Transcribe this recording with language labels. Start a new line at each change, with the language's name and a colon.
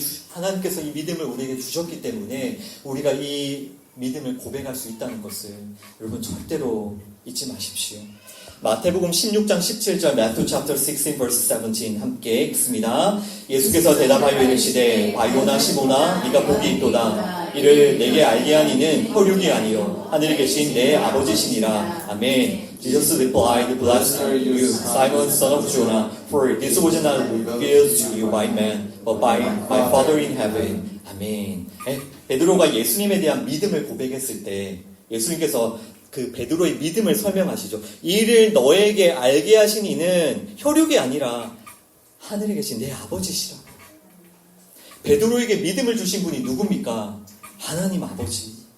Korean: 하나님께서 이 믿음을 우리에게 주셨기 때문에 우리가 이 믿음을 고백할 수 있다는 것을 여러분 절대로 잊지 마십시오. 마태복음 16장 17절
English: Matthew chapter 16 verse 17
Korean: 함께 읽습니다. 예수께서 대답하여 이르시되 바요나 시모나 네가 복이 있도다. 이를 내게 알게 하니는 혈육이 아니요 하늘에 계신 내 아버지시니라. 아멘.
English: Jesus replied, Blessed are you, Simon, son of Jonah, for this was not revealed to you by man, but by my Father in heaven.
Korean: 아멘. 베드로가 예수님에 대한 믿음을 고백했을 때 예수님께서 그 베드로의 믿음을 설명하시죠. 이를 너에게 알게 하신 이는 혈육이 아니라 하늘에 계신 내 아버지시라. 베드로에게 믿음을 주신 분이 누굽니까? 하나님 아버지.